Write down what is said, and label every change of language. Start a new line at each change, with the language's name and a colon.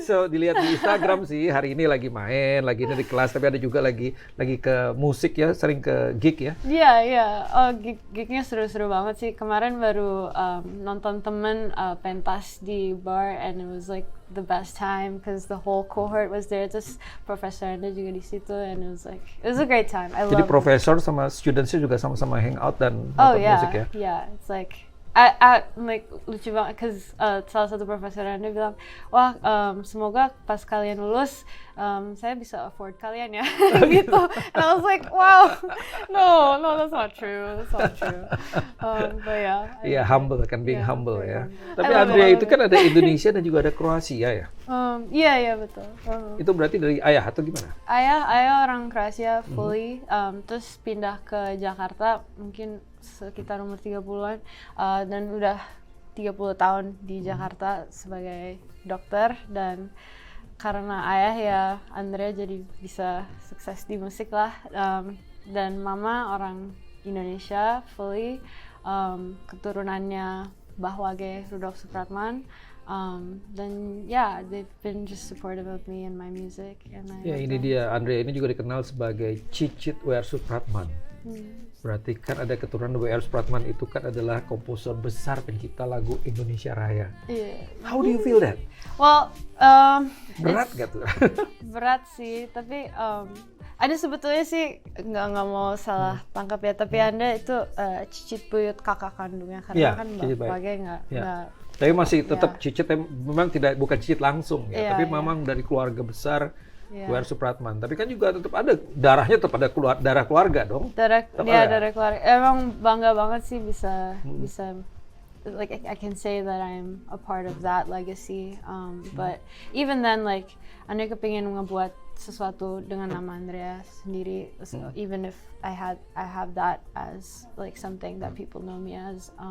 Indonesian: Dilihat di Instagram sih, hari ini lagi main, lagi ini di kelas, tapi ada juga lagi ke musik ya, sering ke gig ya. Iya. Gignya seru-seru banget sih. Kemarin baru nonton temen pentas di bar,
English: and it was like the best time because the whole cohort was there.
Indonesian: Terus Profesor Anda juga di situ,
English: and it was a great time.
Indonesian: Jadi profesor sama studentsnya juga sama-sama hangout dan nonton musik ya?
English: Yeah, it's like like
Indonesian: lucu banget, cause salah satu profesor Anda bilang, wah semoga pas kalian lulus saya bisa afford kalian ya, gitu.
English: And I was like, wow, no, that's not true. But yeah.
Indonesian: Iya, humble kan,
English: being humble
Indonesian: ya. Tapi Andrea itu kan ada Indonesia dan juga ada Kroasia ya? Iya betul. Itu berarti dari ayah atau gimana? Ayah orang Kroasia fully, terus pindah ke Jakarta mungkin sekitar umur 30-an, dan udah 30 tahun di Jakarta sebagai dokter. Dan karena ayah ya Andrea jadi bisa sukses di musik lah, dan mama orang Indonesia fully, keturunannya Mbah Wage Rudolf Supratman.
English: Dan they've been just supportive of me and my music.
Indonesian: Ini dia, Andrea ini juga dikenal sebagai Cicit W.R. Supratman. Berarti kan ada keturunan W.R. Supratman, itu kan adalah komposer besar pencipta lagu Indonesia Raya.
English: How do you feel that? Well,
Indonesian: berat gak tuh? berat sih, tapi Ada sebetulnya sih nggak mau salah tangkap ya, tapi Anda itu cicit buyut kakak kandungnya karena kan bapaknya nggak. Tapi masih tetap cicit, memang bukan cicit langsung ya, tapi memang dari keluarga besar W.R. Supratman. Tapi kan juga tetap ada darahnya, tetap ada darah keluarga dong. Darah keluarga. Emang bangga banget sih bisa
English: like I can say that I'm a part of that legacy. But even then, like
Indonesian: Anda kepingin ngebuat sesuatu dengan nama Andrea sendiri.
English: So even if I have that as like something that people know me as.